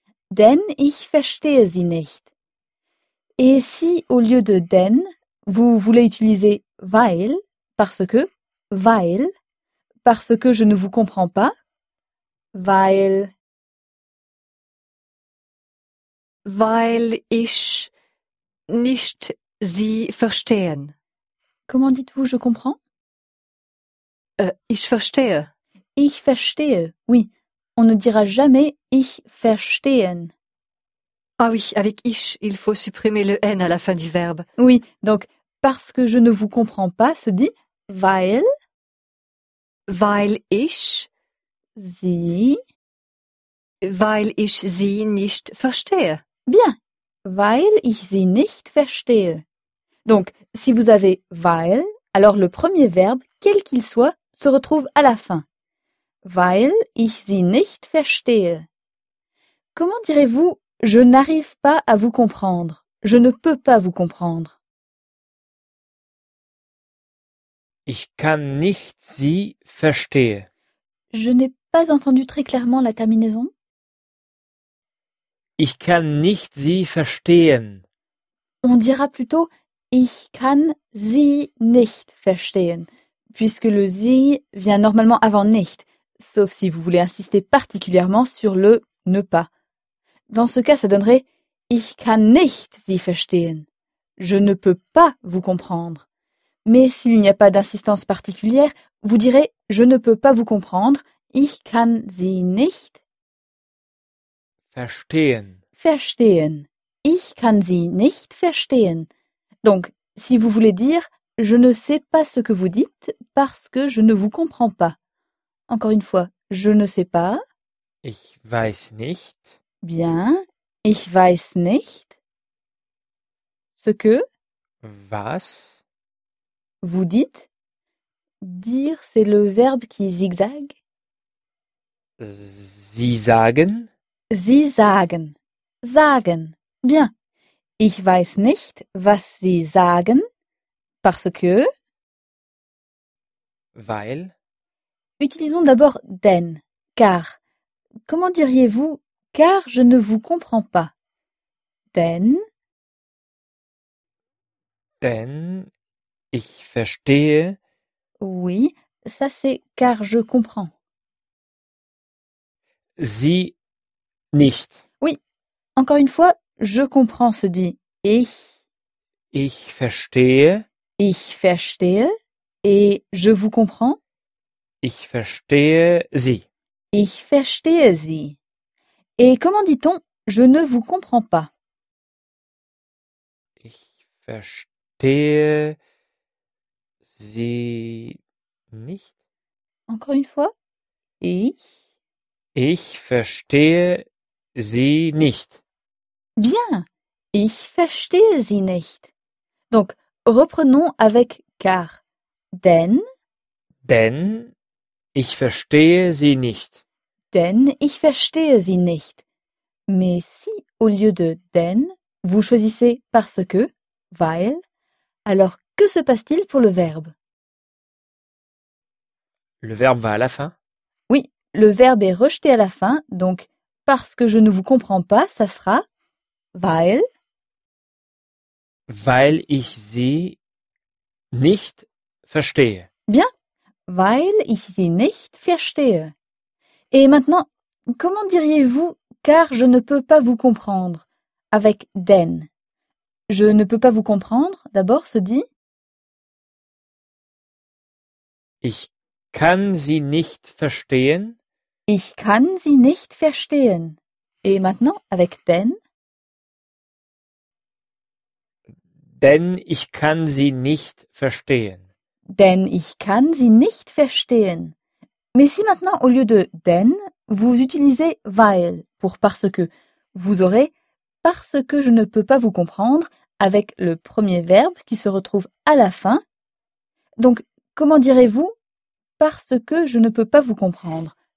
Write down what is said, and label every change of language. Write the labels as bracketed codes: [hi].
[de] Denn ich verstehe sie nicht. [fr] Et si, au lieu de denn, vous voulez utiliser weil, parce que, weil, parce que je ne vous comprends pas, weil, [de] weil ich nicht sie verstehen. [fr] Comment dites-vous je comprends? [de] Ich verstehe. Ich verstehe, [fr] oui. On ne dira jamais [de] ich verstehen. [fr] Ah oui, avec ich, il faut supprimer le n à la fin du verbe. Oui, donc parce que je ne vous comprends pas se dit weil. [de] Weil ich. Sie. Weil ich sie nicht verstehe. [fr] Bien. [de] Weil ich sie nicht verstehe. [fr] Donc, si vous avez weil, alors le premier verbe, quel qu'il soit, se retrouve à la fin. [de] Weil ich sie nicht verstehe. [fr] Comment direz-vous « je n'arrive pas à vous comprendre »,« je ne peux pas vous comprendre »? [de] Ich kann nicht sie verstehen. [fr] Je n'ai pas entendu très clairement la terminaison. Ich kann nicht sie verstehen. On dira plutôt « [de] ich kann sie nicht verstehen [fr] », puisque le « sie » vient normalement avant « nicht ». Sauf si vous voulez insister particulièrement sur le « ne pas ». Dans ce cas, ça donnerait « [de] ich kann nicht sie verstehen ». [fr] Je ne peux pas vous comprendre. Mais s'il n'y a pas d'insistance particulière, vous direz « je ne peux pas vous comprendre ». [de] « Ich kann sie nicht verstehen ». Verstehen. « Ich kann sie nicht verstehen ». [fr] Donc, si vous voulez dire « je ne sais pas ce que vous dites parce que je ne vous comprends pas ». Encore une fois, je ne sais pas. [de] Ich weiß nicht. [fr] Bien. [de] Ich weiß nicht. [fr] Ce que. [de] Was. [fr] Vous dites. Dire, c'est le verbe qui zigzague. [de] Sie sagen. Sie sagen. Sagen. Bien. Ich weiß nicht, was Sie sagen. [fr] Parce que. [de] Weil. [fr] Utilisons d'abord « denn », car. Comment diriez-vous « car je ne vous comprends pas » Denn. [de] Denn, ich verstehe. [fr] Oui, ça c'est « car je comprends ». [de] Sie nicht. [fr] Oui, encore une fois, « je comprends » se dit « ich ». [de] Ich verstehe. Ich verstehe. [fr] Et « je vous comprends ». [de] Ich verstehe sie. Ich verstehe sie. [fr] Et comment dit-on « je ne vous comprends pas » [de] Ich verstehe sie nicht. [fr] Encore une fois, ich. [de] Ich verstehe sie nicht. Bien, ich verstehe sie nicht. [fr] Donc, reprenons avec « car ». [de] Denn. Denn. Ich verstehe sie nicht. Denn ich verstehe sie nicht. [fr] Mais si, au lieu de denn, vous choisissez parce que, weil, alors que se passe-t-il pour le verbe? Le verbe va à la fin. Oui, le verbe est rejeté à la fin, donc parce que je ne vous comprends pas, ça sera weil. [de] Weil ich sie nicht verstehe. [fr] Bien. [de] Weil ich sie nicht verstehe. [fr] Et maintenant, comment diriez-vous « car je ne peux pas vous comprendre » avec « denn » ?« Je ne peux pas vous comprendre » d'abord se dit [de] Ich kann sie nicht verstehen. Ich kann sie nicht verstehen. Et maintenant, avec denn? Denn ich kann sie nicht verstehen. Denn ich kann sie nicht verstehen. [fr] Mais si maintenant, au lieu de denn, vous utilisez weil pour parce que, vous aurez parce que je ne peux pas vous comprendre avec le premier verbe qui se retrouve à la fin. Donc, comment direz-vous parce que je ne peux pas vous comprendre?